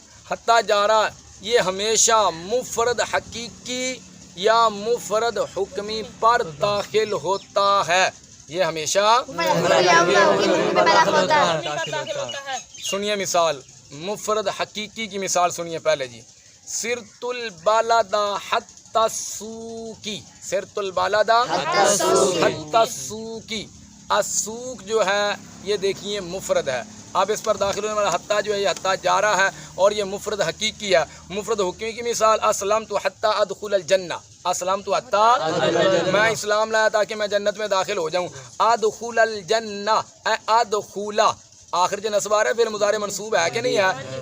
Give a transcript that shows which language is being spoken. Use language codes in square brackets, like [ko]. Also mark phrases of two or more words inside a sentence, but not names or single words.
[ur] حتی جارہ یہ ہمیشہ مفرد حقیقی یا مفرد حکمی پر داخل ہوتا ہے. یہ ہمیشہ سنیے مثال، مفرد حقیقی کی مثال سنیے پہلے جی. [ar] سرت البلدہ حتی السوقی، سرت البلدہ حتی السوقی. [ur] السوق جو ہے یہ دیکھیے مفرد ہے. اب اس پر داخل ہونے والا حتی جو ہے یہ حتی جارہ ہے اور یہ مفرد حقیقی ہے. مفرد حکمی کی مثال [ar] اسلمت حتی ادخل الجنہ، اسلمت حتی [ur] میں اسلام لایا تاکہ میں جنت میں داخل ہو جاؤں. [ar] ادخل الجنہ ادخولا، [ur] آخر جو نصب آ رہا ہے فعل مضارع منصوب ہے کہ نہیں ہے؟